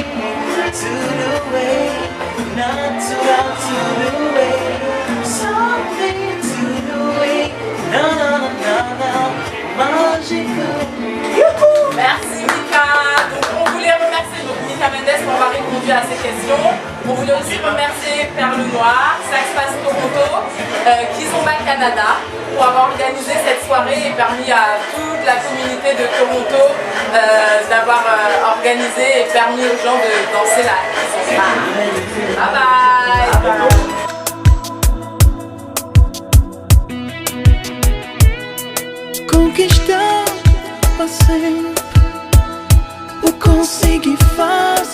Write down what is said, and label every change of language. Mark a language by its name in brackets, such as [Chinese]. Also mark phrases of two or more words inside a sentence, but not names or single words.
[Portuguese] Tudo bem, natural, tudo bem. Something tudo bem. Não, não, não, não, mágico. [French] Merci Mika. Donc on voulait remercier Mika Mendes pour avoir répondu à ces questions. On voulait aussi remercier Perle Noire, Saxpass Toronto, Kizomba Canada pour avoir organisé cette soirée et permis à toute la communauté de Toronto d'avoir organisé et permis aux gens de danser la Kizomba. [English] Bye bye. [Portuguese] Conquistar você, vou conseguir fazer.